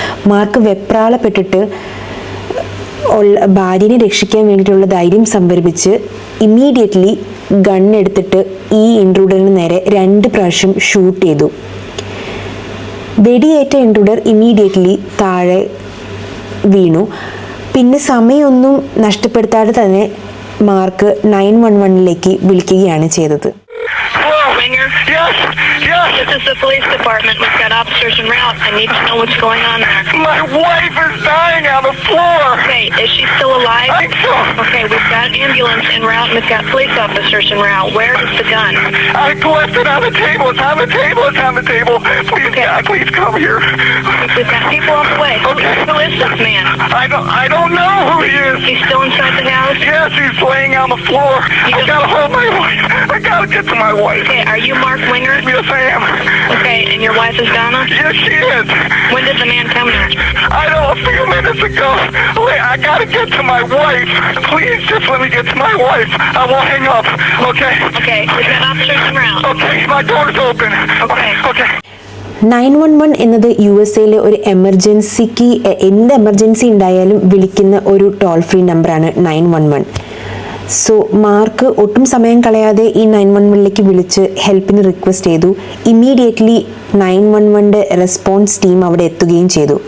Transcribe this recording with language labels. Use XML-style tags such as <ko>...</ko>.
<ml>Mark വെപ്രാളപ്പെട്ടിട്ട് ഭാര്യനെ രക്ഷിക്കാൻ വേണ്ടിയിട്ടുള്ള ധൈര്യം സംഭരിപ്പിച്ച് ഇമ്മീഡിയറ്റ്ലി ഗണ്ണെടുത്തിട്ട് ഈ ഇൻട്രൂഡറിന് നേരെ 2 പ്രാവശ്യം ഷൂട്ട് ചെയ്തു. വെടിയേറ്റ ഇൻട്രൂഡർ ഇമ്മീഡിയറ്റ്ലി താഴെ വീണു. പിന്നെ സമയമൊന്നും നഷ്ടപ്പെടുത്താതെ തന്നെ മാർക്ക് 911 വിളിക്കുകയാണ് ചെയ്തത്.</ml> <en>Yes. This is the police department. We've got officers en route. I need to know what's going on there. My wife is dying on the floor. Okay, is she still alive? I think so. Okay, we've got an ambulance en route and we've got police officers en route. Where is the gun? I left it on the table. It's on the table. It's on the table. Please, Okay. God, please come here. We've got people on the way. Okay. Who is this man? I don't know who he is. He's still inside the house? Yes, he's laying on the floor. I gotta hold my wife. I gotta get to my wife. Okay, are you Mark Winger? Yes, I am. Okay, and your wife is Donna? Yes, she is. When did the man come here? I know, a few minutes ago. Wait, I gotta get to my wife. Please, just let me get to my wife. I won't hang up. Okay? Okay, we've got officers en route. Okay, my door's open. Okay.</en> <ml>911 എന്നത് USA ഒരു എമർജൻസിക്ക് എന്ത് emergency ഉണ്ടായാലും വിളിക്കുന്ന ഒരു toll free നമ്പറാണ് 911. So mark ഒട്ടും സമയം കളയാതെ ഈ 911 വിളിച്ച് ഹെൽപ്പിന് റിക്വസ്റ്റ് ചെയ്തു. ഇമ്മീഡിയറ്റ്ലി 911 റെസ്പോൺസ് ടീം അവിടെ എത്തുകയും ചെയ്തു.</ml>